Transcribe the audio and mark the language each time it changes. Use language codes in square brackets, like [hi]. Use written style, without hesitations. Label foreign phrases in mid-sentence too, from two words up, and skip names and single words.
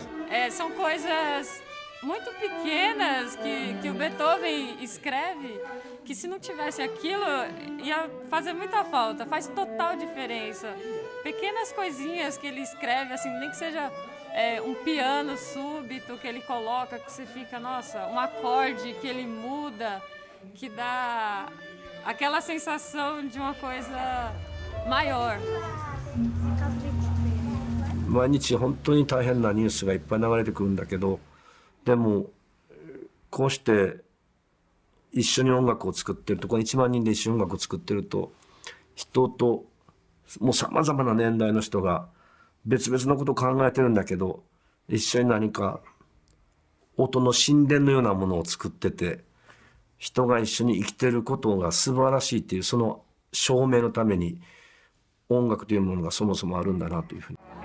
[pt] São coisas muito pequenas que o Beethoven escreve, que se não tivesse aquilo ia fazer muita falta, faz total diferença. Pequenas coisinhas que ele escreve, assim, nem que seja um piano súbito que ele coloca, que você fica, nossa, um acorde que ele muda, que dá aquela sensação de uma coisa maior. [ja] 毎日本当に大変なニュースがいっぱい流れてくるんだけど、でもこうして一緒に音楽を作ってると、この1万人で一緒に音楽を作ってると、人ともうさまざまな年代の人が別々のことを考えてるんだけど、一緒に何か音の神殿のようなものを作ってて、人が一緒に生きてることが素晴らしいっていう、その証明のために音楽というものがそもそもあるんだなというふうに。